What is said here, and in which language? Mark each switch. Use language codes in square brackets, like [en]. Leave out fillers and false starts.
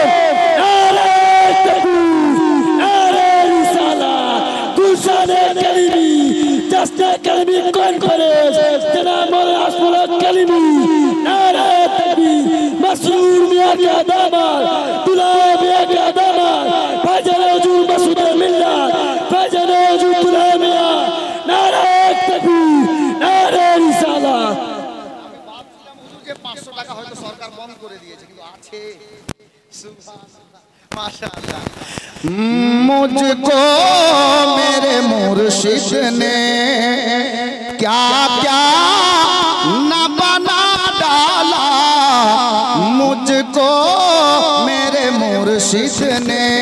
[hi] नारे तकबीर, नारे रिसाला, गुलशाने कलीमी, दस्ते कलीमी कौन करे, जनाब मौलाना अशफाक कलीमी। नारे तकबीर, मसरूर मियां का दामाद, दुल्हा मियां का दामाद, भाईजान हुजूर मसूद मिल्लत, भाईजान हुजूर दुल्हा मियां। नारे तकबीर, नारे रिसालत। [bn] 500 টাকা হয়তো সরকার বন্ধ করে দিয়েছে, কিন্তু আছে। [ar] সুবহানাল্লাহ, মাশাআল্লাহ। [hi] मुझको मेरे मुर्शिद ने क्या क्या न बना डाला, मुझको मेरे मुर्शिद ने।